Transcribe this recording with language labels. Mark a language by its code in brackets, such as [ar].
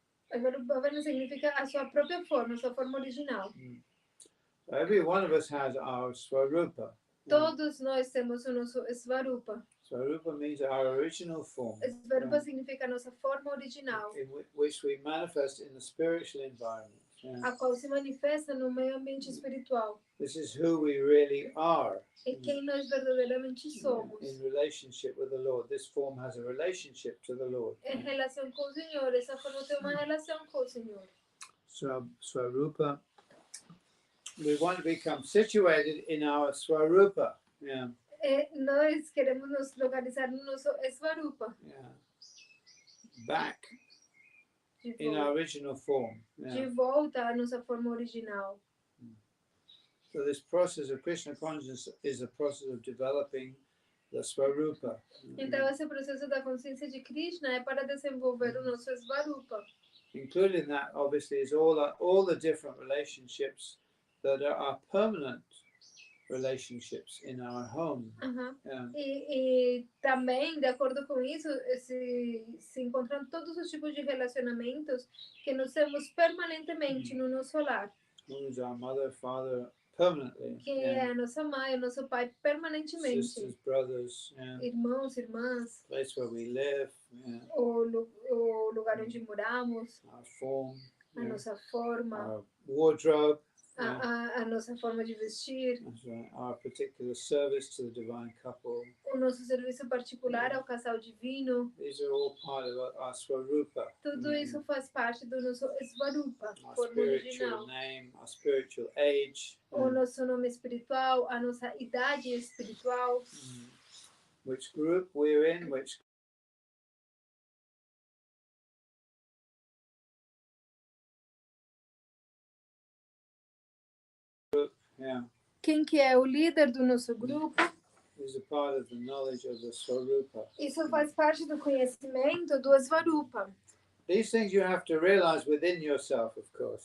[pt] Swarupa significa a sua própria forma, a sua forma original. [en] Every one of us has our Swarupa. [pt] Todos nós temos o nosso Swarupa. [en] Swarupa means our original form. [pt] Swarupa significa a nossa forma original. [en] In which we manifest in the spiritual environment. [pt] A qual se manifesta no meio ambiente espiritual. [en] This is who we really are. [pt] É quem nós verdadeiramente somos. [en] In relationship with the Lord. This form has a relationship to the Lord. [pt] Em relação com o Senhor, essa forma tem uma relação com o Senhor. [en] Swarupa. We want to become situated in our Swarupa. [pt] Nós queremos nos localizar no nosso Swarupa. [en] Back in our original form. [pt] De volta à nossa forma original. [en] So this process of Krishna consciousness is a process of developing the Swarupa. [pt] Então esse processo da consciência de Krishna é para desenvolver o nosso Swarupa. [en] Including that, obviously, is all the different relationships that are permanent relationships in our home. Yeah. [pt] E também, de acordo com isso, se encontram todos os tipos de relacionamentos que nós temos permanentemente no nosso lar. [en] Who's our mother, father, permanently. [pt] Que é a nossa mãe, o nosso pai, permanentemente. [en] Sisters, brothers, yeah. [pt] Irmãos, irmãs. [en] Place where we live. Yeah. [pt] O lugar onde moramos. [en] Our form. [pt] A nossa forma. [en] Our wardrobe. [pt] A nossa forma de vestir. [en] That's right. Our particular service to the divine couple. [pt] O nosso serviço particular ao casal divino. [en] These are all part of our Swarupa. [pt] Tudo isso faz parte do nosso Svarupa, [en] Our [pt] forma [en] spiritual [pt] original. [en] name, our spiritual age. [pt] O nosso nome espiritual, a nossa idade espiritual. [en] Which group we're in, which group, yeah. [pt] Quem que é o líder do nosso grupo? [en] Is a part of the knowledge of the Swarupa. [pt] Isso faz parte do conhecimento do Svarupa. [en] These things you have to realize within yourself, of course.